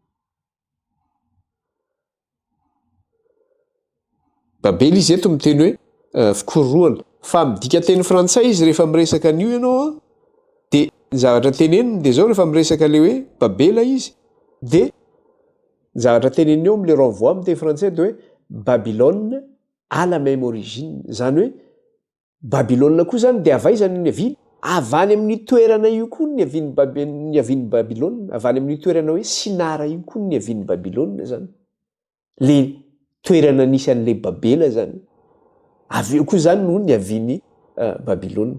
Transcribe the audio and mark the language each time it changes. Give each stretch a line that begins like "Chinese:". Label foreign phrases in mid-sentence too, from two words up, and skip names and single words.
Malagasy: Babela izy eto miteny hoe fikorohana, fa midika teny frantsay izy rehefa miresaka an'io ianao dia zavatra teneniny dia zao rehefa miresaka le hoe Babela izy dia zavatra teneniny eo amin'le renvoi amin'ny teny frantsay dia hoe Babylone
French: à la même origine,
Malagasy: zany hoe Babylone koa zany dia avaizany ny aviany, avany amin'ny toerana io koa ny aviany Babylone, avany amin'ny toerana hoe Sinara io koa ny aviany Babylone zany, le toerana nisy an'le Babela zany, avy eo koa zany no ny aviany Babylone.